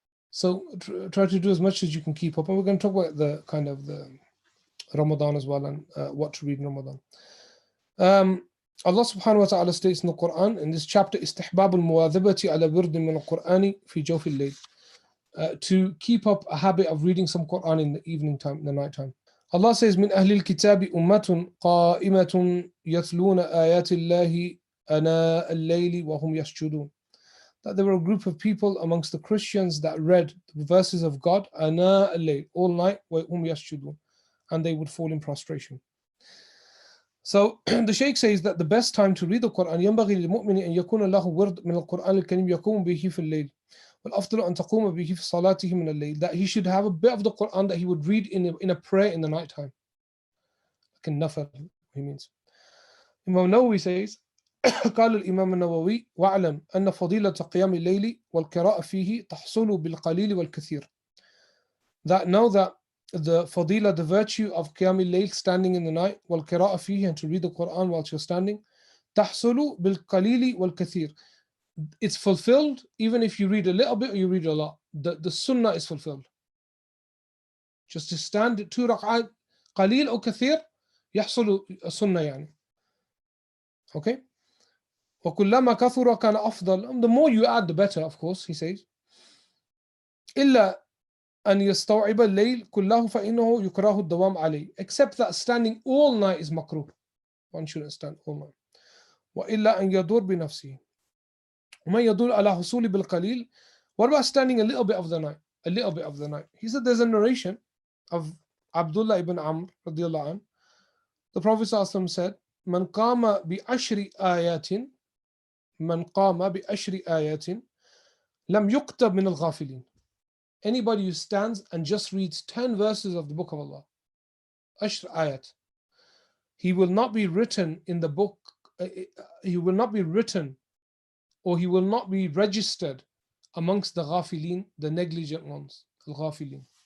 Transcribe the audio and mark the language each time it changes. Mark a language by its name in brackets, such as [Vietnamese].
[English] So try to do as much as you can keep up. And we're going to talk about the kind of the Ramadan as well, and what to read in Ramadan. Allah subhanahu wa ta'ala states in the Quran, in this chapter, [Arabic] استحباب المواظبة على ورد من القرآن في جوف الليل, [English] to keep up a habit of reading some Quran in the evening time, in the night time. Allah says, [Arabic] من أهل الكتاب أمة قائمة يتلون آيات الله آناء الليل وهم يسجدون. [English] That there were a group of people amongst the Christians that read the verses of God [Arabic] آناء الليل, [English] all night, [Arabic] وهم يسجدون, [English] and they would fall in prostration. So the Shaykh says that the best time to read the Quran, [Arabic] ينبغي للمؤمن أن يكون له ورد من القرآن الكريم يقوم به في الليل والأفضل أن تقوم به في صلاته من الليل. [English] That he should have a bit of the Quran that he would read in a prayer in the night time. Like a nafar, he means. Imam Nawawi says, [Arabic] قال الإمام النووي واعلم أن فضيلة قيام الليل والقراءة فيه تحصل بالقليل والكثير. [English] That know that the fadila, the virtue of qiyam al-layl, standing in the night, wal qira'a fihi, and to read the Quran whilst you're standing, tahsulu bil qalili wal kathir. It's fulfilled even if you read a little bit or you read a lot. The sunnah is fulfilled. Just to stand 2 rak'at, qalil or kathir, yahsulu sunnah yani. Okay? [Arabic] وَكُلَّمَا كَثُرَ كَانَ أَفْضَلُ. [English] The more you add, the better, of course, he says. إِلَّا [Arabic] أن يستوعب الليل كله فإنه يكره الدوام عليه. [English] Except that standing all night is makruh. One shouldn't stand all night. [Arabic] وإلا أن يدور بنفسه. وما يدل على حصول بالقليل. [English] What about standing a little bit of the night? A little bit of the night. He said there's a narration of Abdullah ibn Amr radiallahu anh. The Prophet ﷺ said, [Arabic] من قام بعشر آيات من قام بعشر آيات لم يكتب من الغافلين. [English] Anybody who stands and just reads 10 verses of the book of Allah, Ashr ayat, he will not be written in the book, he will not be written or he will not be registered amongst the ghafilin, the negligent ones, al-ghafilin.